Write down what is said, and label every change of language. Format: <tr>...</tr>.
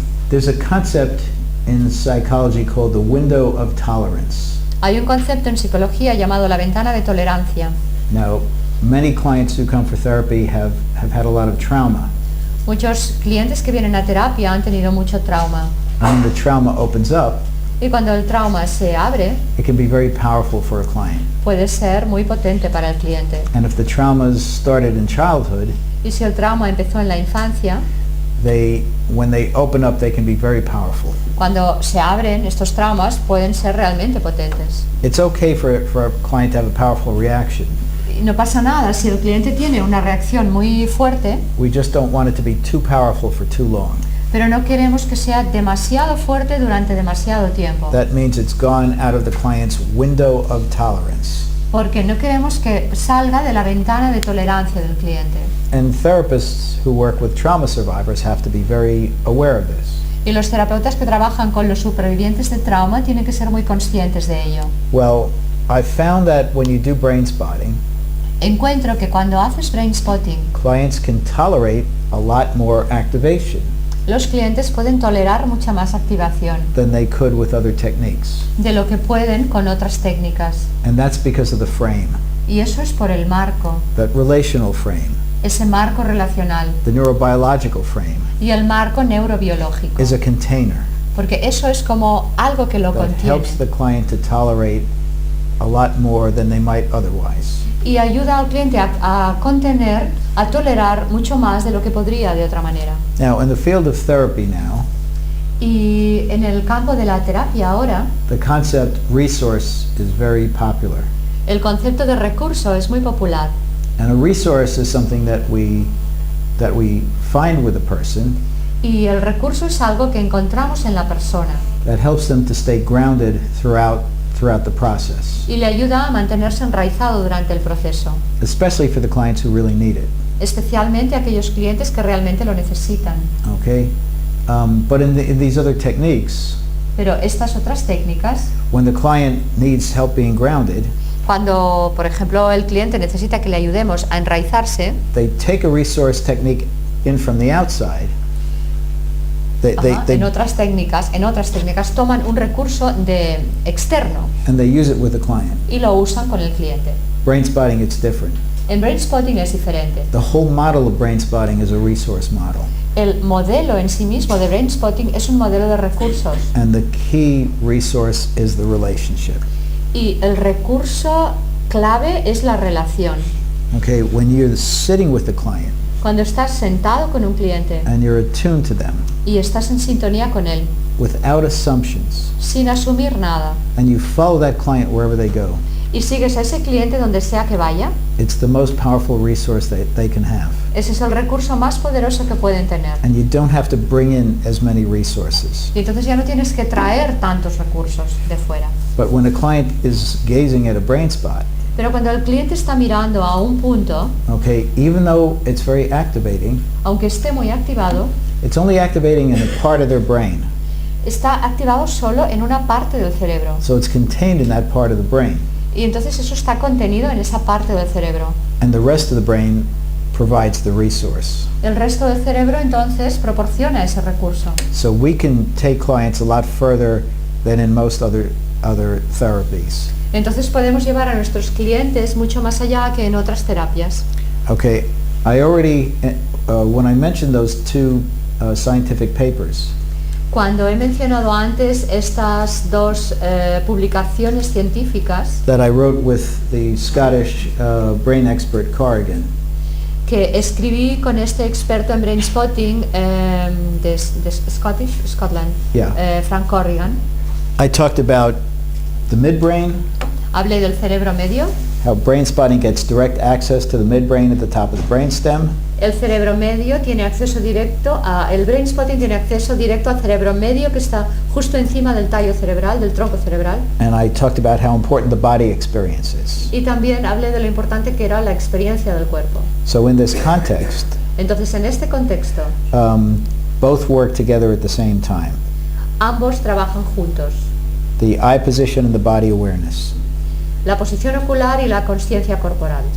<en>There's a concept in psychology called the window of tolerance.</en> <es>Hay un concepto en psicología llamado la ventana de tolerancia.</es> <en>Now, many clients who come for therapy have had a lot of trauma.</en> <es>Muchos clientes que vienen a terapia han tenido mucho trauma.</es> <en>And when the trauma opens up,</en> <es>Y cuando el trauma se abre,</es> <en>it can be very powerful for a client.</en> <es>puede ser muy potente para el cliente.</es> <en>And if the traumas started in childhood,</en> <es>Y si el trauma empezó en la infancia,</es> <en>when they open up, they can be very powerful.</en> <es>cuando se abren estos traumas pueden ser realmente potentes.</es> <en>It's okay for a client to have a powerful reaction.</en> <es>Y no pasa nada si el cliente tiene una reacción muy fuerte,</es> <en>We just don't want it to be too powerful for too long.</en> <es>pero no queremos que sea demasiado fuerte durante demasiado tiempo.</es> <en>That means it's gone out of the client's window of tolerance.</en> <es>Porque no queremos que salga de la ventana de tolerancia del cliente.</es> <en>And therapists who work with trauma survivors have to be very aware of this.</en> <es>Y los terapeutas que trabajan con los supervivientes de trauma tienen que ser muy conscientes de ello.</es> <en>Well, I found that when you do brain spotting,</en> <es>Encuentro que cuando haces brainspotting,</es> <en>clients can tolerate a lot more activation</en> <es>los clientes pueden tolerar mucha más activación</es> <en>than they could with other techniques.</en> <es>de lo que pueden con otras técnicas.</es> <en>And that's because of the frame,</en> <es>Y eso es por el marco,</es> <en>that relational frame,</en> <es>ese marco relacional</es> <en>the neurobiological frame</en> <es>y el marco neurobiológico.</es> <en>is a container</en> <es>Porque eso es como algo que lo</es> <en>that</en> <es>contiene</es> <en>helps the client to tolerate a lot more than they might otherwise.</en> <es>y ayuda al cliente a contener, a tolerar mucho más de lo que podría de otra manera.</es> <en>Now, in the field of therapy now,</en> <es>Y en el campo de la terapia ahora,</es> <en>the concept resource is very popular.</en> <es>el concepto de recurso es muy popular.</es> <en>And a resource is something that we find with a person</en> <es>Y el recurso es algo que encontramos en la persona</es> <en>that helps them to stay grounded throughout the process,</en> <es>y le ayuda a mantenerse enraizado durante el proceso,</es> <en>especially for the clients who really need it.</en> <es>especialmente aquellos clientes que realmente lo necesitan.</es> <en>Okay? But in these other techniques,</en> <es>Pero estas otras técnicas,</es> <en>when the client needs help being grounded,</en> <es>cuando por ejemplo el cliente necesita que le ayudemos a enraizarse,</es> <en>they take a resource technique in from the outside.</en> <es>en otras técnicas toman un recurso externo</es> <en>and they use it with the client.</en> <es>y lo usan con el cliente.</es> <en>Brain spotting, it's different.</en> <es>En Brainspotting es diferente.</es> <en>The whole model of Brainspotting is a resource model.</en> <es>El modelo en sí mismo de Brainspotting es un modelo de recursos.</es> <en>And the key resource is the relationship.</en> <es>Y el recurso clave es la relación.</es> <en>Okay, when you're sitting with the client</en> <es>Cuando estás sentado con un cliente</es> <en>and you're attuned to them</en> <es>y estás en sintonía con él,</es> <en>without assumptions,</en> <es>sin asumir nada,</es> <en>and you follow that client wherever they go,</en> <es>y sigues a ese cliente donde sea que vaya,</es> <en>it's the most powerful resource that they can have.</en> <es>ese es el recurso más poderoso que pueden tener.</es> <en>And you don't have to bring in as many resources.</en> <es>Y entonces ya no tienes que traer tantos recursos de fuera.</es> <en>But when a client is gazing at a brain spot,</en> <es>Pero cuando el cliente está mirando a un punto,</es> <en>okay, even though it's very activating,</en> <es>aunque esté muy activado,</es> <en>it's only activating in a part of their brain.</en> <es>está activado solo en una parte del cerebro.</es> <en>So it's contained in that part of the brain.</en> <es>Y entonces eso está contenido en esa parte del cerebro.</es> <en>And the rest of the brain provides the resource.</en> <es>El resto del cerebro entonces proporciona ese recurso.</es> <en>So we can take clients a lot further than in most other therapies.</en> <es>Entonces podemos llevar a nuestros clientes mucho más allá que en otras terapias.</es> <en>Okay, I already, when I mentioned those two scientific papers,</en> <es>Cuando he mencionado antes estas dos publicaciones científicas</es> <en>that I wrote with the Scottish brain expert Corrigan,</en> <es>que escribí con este experto en Brainspotting de Scotland,</es> <en>Yeah.</en> <es>Frank Corrigan,</es> <en>I talked about the midbrain,</en> <es>hablé del cerebro medio.</es> <en>how brain spotting gets direct access to the midbrain at the top of the brainstem,</en> <es>El cerebro medio tiene acceso directo el Brainspotting tiene acceso directo al cerebro medio que está justo encima del tallo cerebral, del tronco cerebral.</es> <en>and I talked about how important the body experience is.</en> <es>Y también hablé de lo importante que era la experiencia del cuerpo.</es> <en>So in this context,</en> <es>Entonces, en este contexto,</es> <en>both work together at the same time.</en> <es>ambos trabajan juntos.</es> <en>The eye position and the body awareness.</en> <es>La posición ocular y la consciencia corporal.</es>